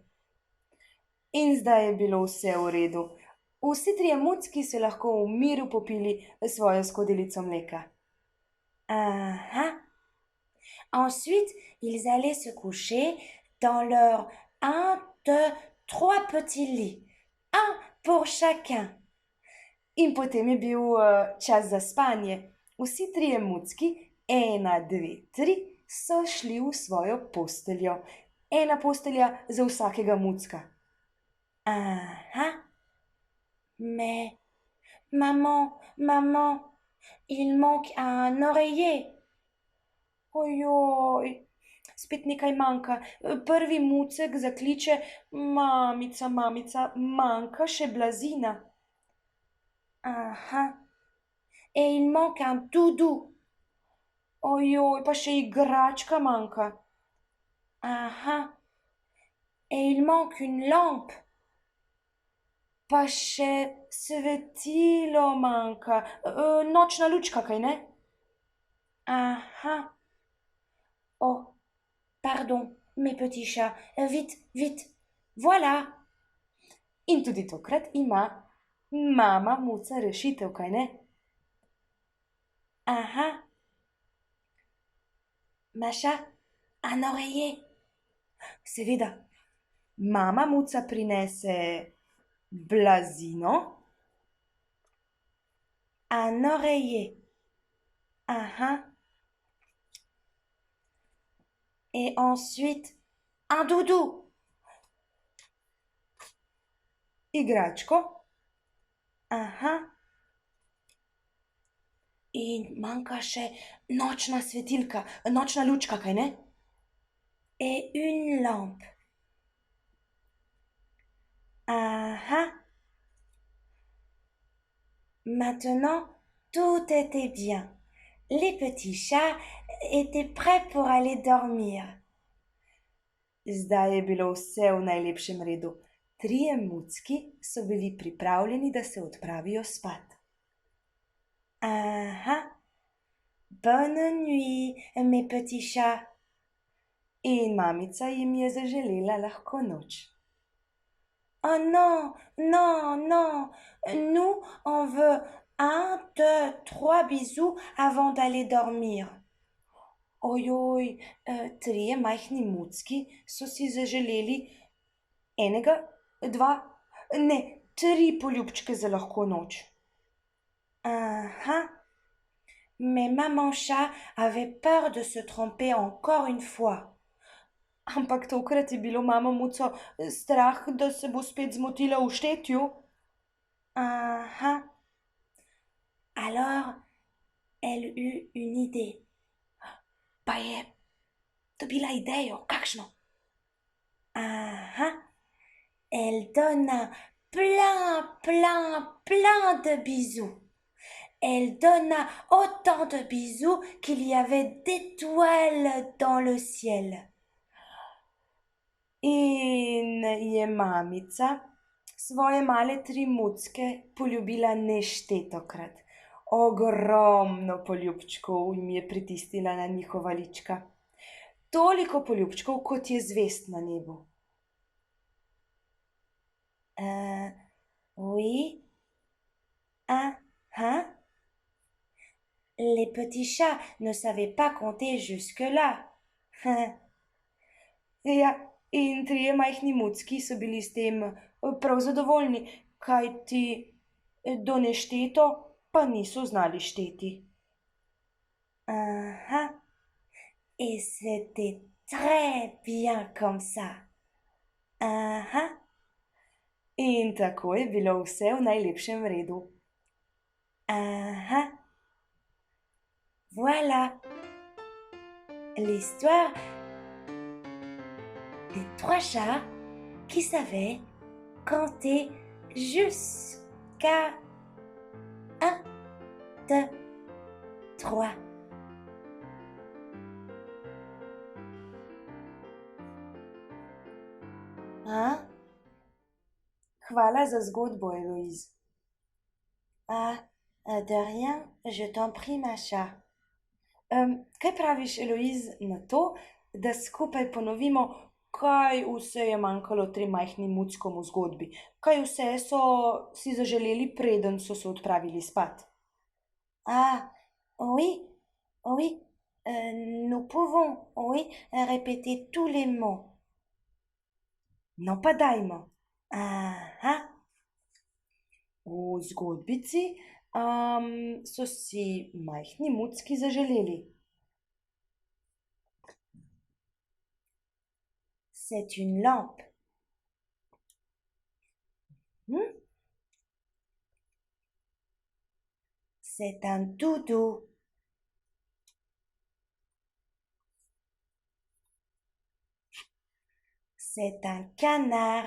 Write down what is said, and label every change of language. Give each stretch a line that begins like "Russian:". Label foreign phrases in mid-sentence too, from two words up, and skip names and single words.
Slovenian: In zdaj je bilo vse v redu. Vsi trije mucki so lahko v miru popili svojo skodelico mleka. Ah.
French: Ensuite, ils allaient se coucher dans leur un, deux, trois petits lits. Un pour chacun.
Slovenian: In potem je bil čas za spanje. Vsi trije mucki, ena, dve, tri, so šli v svojo posteljo. Ena postelja za vsakega mucka. Ah.
French: Mais, maman, il manque un oreiller.
Slovenian: Ojoj, spet nekaj manjka. Prvi mucek zakliče: mamica, mamica, manjka še blazina.
French: Ah. Et il manque un doudou.
Slovenian: Ojoj, pa še igračka manjka.
French: Ah. Et il manque une lampe.
Slovenian: Pa še svetilo manjka. Nočna lučka, kaj ne? Ah.
French: Oh, pardon, mes petits chats. Vite, vite. Voilà.
Slovenian: In tudi tokrat ima mama muca rešitev, kaj ne?
French: Ah. Macha, un oreiller.
Slovenian: Seveda, mama muca prinese blazino,
French: Un oreiller. Ah. Et ensuite, un doudou.
Slovenian: igračko Ah. In manjka še nočna svetilka, nočna lučka, kaj ne?
French: et une lampe. Ah. Maintenant, tout était bien. Les petits chats étaient prêts pour aller dormir.
Slovenian: Zdaj je bilo vse v najlepšem redu. Trije mucki so bili pripravljeni, da se odpravijo spat. Ah.
French: Bonne nuit, mes petits chats.
Slovenian: In mamica jim je zaželela lahko noč.
French: Oh non, non, non. Nous, on veut un, deux, trois bisous avant d'aller dormir.
Slovenian: Ojoj, trije majhni mucki so si zaželeli enega, dva, ne, tri poljubčke za lahko noč. Ah.
French: Mais maman chat avait peur de se tromper encore une fois.
Slovenian: Ampak tokrat je bilo mamo muco strah, da se bo spet zmotila v štetju.
French: Ah. Alors, elle eut une idée.
Slovenian: Pa je dobila idejo, kakšno? Ah.
French: Elle donna plein, plein, plein de bisous. Elle donna autant de bisous qu'il y avait d'étoiles dans le ciel.
Slovenian: In je mamica svoje male tri mucke poljubila neštetokrat. Ogromno poljubčkov jim je pritisnila na njihova lička. Toliko poljubčkov, kot je zvest na nebu.
French: Oui. Hein? Les petits chats ne savaient pas compter jusque-là.
Slovenian: Ja, in trije majhni mucki so bili s tem prav zadovoljni, kajti do nešteto pa niso znali šteti. Ah.
French: Et c'était très bien comme ça. Ah.
Slovenian: In tako je bilo vse v najlepšem redu. Ah.
French: Voilà l'histoire des trois chats qui savaient compter jusqu'à 1, 2, 3. A?
Slovenian: Hvala za zgodbo, Eloise.
French: Ah, de rien, je t'en prie, Maša.
Slovenian: Kaj praviš, Eloise, na to, da skupaj ponovimo, kaj vse je manjkalo trem majhnim muckom v zgodbi? Kaj vse so si zaželeli, preden so se odpravili spat?
French: Ah, oui, oui, nous pouvons, oui, répéter tous les mots.
Slovenian: No pa dajmo. Aha, V zgodbici so si majhni mucki zaželeli.
French: c'est une lampe. Hm? C'est un doudou. C'est un canard.